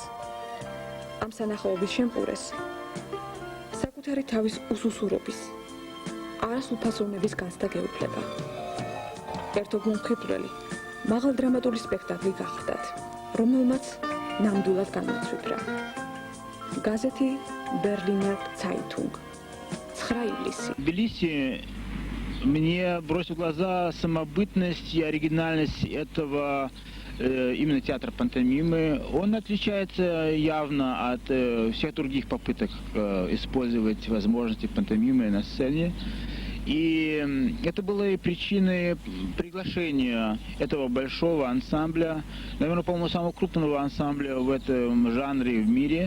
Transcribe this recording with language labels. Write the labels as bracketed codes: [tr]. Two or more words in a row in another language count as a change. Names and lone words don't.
[ka] ამ სანახაობის შემყურეს საკუთარი თავის უსუსურობის, არასულფასოვნების განცდა გეუფლება. ერთობ მომხიბვლელი მაღალ დრამატული სპექტაკლი გახდათ, რომელმაც ნამდვილად განმოცვიფრა. გაზეთი Berliner Zeitung 9 ივლისი. [ru] თბილისი мне бросила в глаза самобытность и оригинальность этого именно театра пантомимы. Он отличается явно от всех других попыток использовать возможности пантомимы на сцене. И это было и причиной приглашения этого большого ансамбля, наверное, по-моему, самого крупного ансамбля в этом жанре в мире.